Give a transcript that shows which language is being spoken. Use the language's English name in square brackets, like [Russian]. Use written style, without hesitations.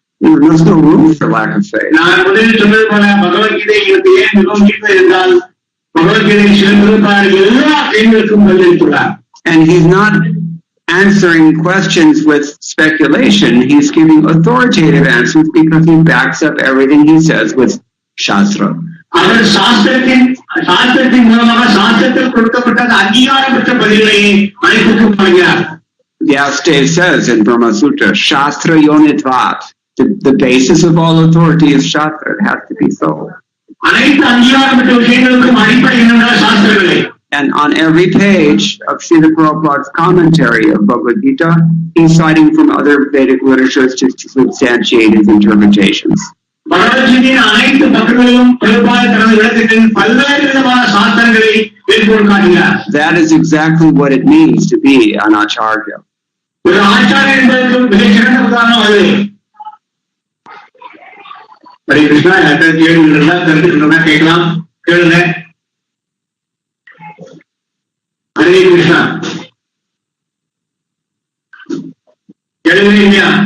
[English] There was no room for lack of faith. And he's not answering questions with speculation. He's giving authoritative answers because he backs up everything he says with Shastra. [Tamil] அவர் சாஸ்திரத்தின் மூலமாக சாஸ்திரத்தில் கொடுக்கப்பட்ட அங்கீகாரப்பட்ட பதில்களை அனைத்துக்கும் வழங்கினார். [English] Vyasadeva says in Brahma Sutra, Shastra Yonitvat. The basis of all authority is Shastra. It has to be so. [Tamil] அனைத்து அங்கீகாரப்பட்ட விஷயங்களுக்கும் அடிப்படை என்னென்ன சாஸ்திரங்களே. [English] And on every page of Srila Prabhupada's commentary of Bhagavad Gita, he's citing from other Vedic literatures to substantiate his interpretations. [Tamil] பகவத்கீதையின் அனைத்து பக்கங்களிலும் பிரபுபாத தனது விளக்கத்தில் பல்வேறு விதமான சாஸ்திரங்களை மேற்கோள் காட்டுகிறார். [English] That is exactly what it means to be an acharya. [Tamil] ஒரு ஆச்சாரியர் என்பதற்கு மிகச்சிறந்த உதாரணம் அது. ஹரே கிருஷ்ணா, யார்கிட்ட கேள்வி இருந்தா தெரிஞ்சுக்கணும்னா கேட்கலாம், கேளுங்க. ஹரே கிருஷ்ணா, கேளுங்க.